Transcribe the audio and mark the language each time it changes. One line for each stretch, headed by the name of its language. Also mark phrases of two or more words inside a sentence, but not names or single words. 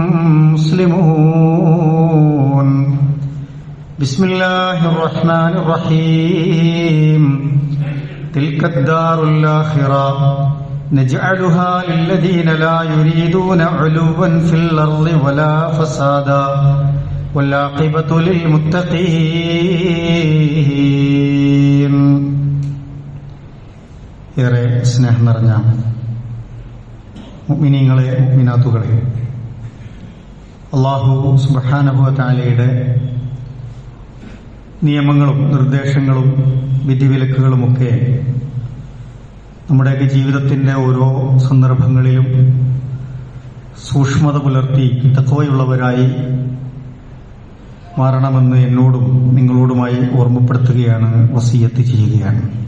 Arabic: مسلمون بسم الله الرحمن الرحيم تلك الدار الآخرة نجعلها للذين لا يريدون علوا في الأرض ولا فسادا والعاقبة للمتقين.
Malayalam: ഏറെ സ്നേഹം നിറഞ്ഞ മുഅ്മിനീങ്ങളെ മുഅ്മിനാത്തുകളെ,
Arabic: الله سبحانه وتعالى
Malayalam: നിയമങ്ങളും നിർദ്ദേശങ്ങളും വിധിവിലക്കുകളുമൊക്കെ നമ്മുടെയൊക്കെ ജീവിതത്തിന്റെ ഓരോ സന്ദർഭങ്ങളിലും സൂക്ഷ്മത പുലർത്തി തഖ്വയുള്ളവരായി മാറണമെന്ന് എന്നോടും നിങ്ങളോടുമായി ഓർമ്മപ്പെടുത്തുകയാണ്, വസിയത്ത് ചെയ്യുകയാണ്.